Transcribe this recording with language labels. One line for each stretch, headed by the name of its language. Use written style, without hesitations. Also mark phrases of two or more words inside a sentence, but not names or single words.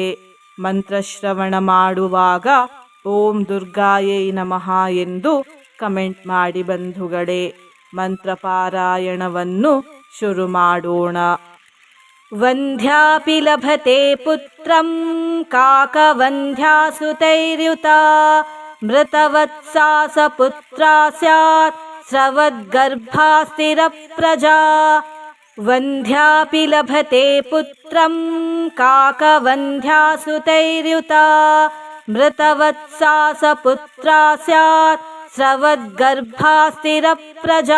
Kannada: ಮಂತ್ರಶ್ರವಣ ಮಾಡುವಾಗ
Sanskrit: ಓಂ ದುರ್ಗಾಯೈ ನಮಃ
Kannada: ಎಂದು ಕಮೆಂಟ್ ಮಾಡಿ ಬಂಧುಗಳೇ. ಮಂತ್ರಪಾರಾಯಣವನ್ನು ಶುರು ಮಾಡೋಣ.
Sanskrit: ವಂದ್ಯಾಪಿ ಲಭತೆ ಪುತ್ರಂ ಕಾಕವಂದ್ಯಾಸುತೈರ್ಯುತಾ ಮೃತವತ್ಸಾ ಸ ಪುತ್ರ ಸ್ಯಾತ್ ಸ್ರವದ್ಗರ್ಭಾ ಸ್ಥಿರಪ್ರಜಾ. ವಂದ್ಯಾಪಿ ಲಭತೆ ಪುತ್ರಂ ಕಾಕವಂದ್ಯಾಸುತೈರ್ಯುತಾ ಮೃತವತ್ಸಾ ಸ ಪುತ್ರ ಸ್ಯಾತ್ ಸ್ರವದ್ಗರ್ಭಾ ಸ್ಥಿರಪ್ರಜಾ.